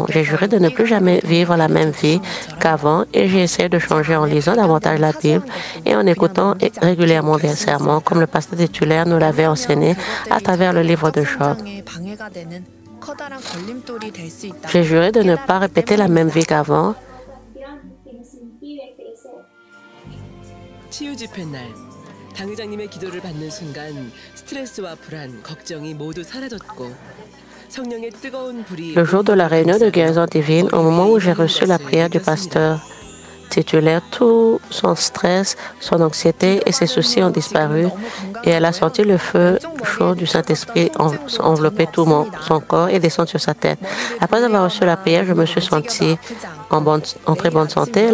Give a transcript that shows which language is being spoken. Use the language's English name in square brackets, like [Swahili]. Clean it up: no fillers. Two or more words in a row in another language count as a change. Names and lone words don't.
[French] J'ai juré de ne plus jamais vivre la même vie qu'avant et j'ai essayé de changer en lisant davantage la Bible et en écoutant régulièrement des sermons comme le pasteur titulaire nous l'avait enseigné à travers le livre de Job. J'ai juré de ne pas répéter la même vie qu'avant. [Korean] 당회장님의 기도를 받는 순간 스트레스와 불안, 걱정이 모두 사라졌고 성령의 뜨거운 불이 [French] Le jour de la réunion de guérison divine, au moment où j'ai reçu la prière du pasteur titulaire, tout son stress, son anxiété et ses soucis ont disparu et elle a senti le feu chaud du Saint-Esprit envelopper tout son corps et descendre sur sa tête. Après avoir reçu la prière, je me suis sentie en très bonne santé.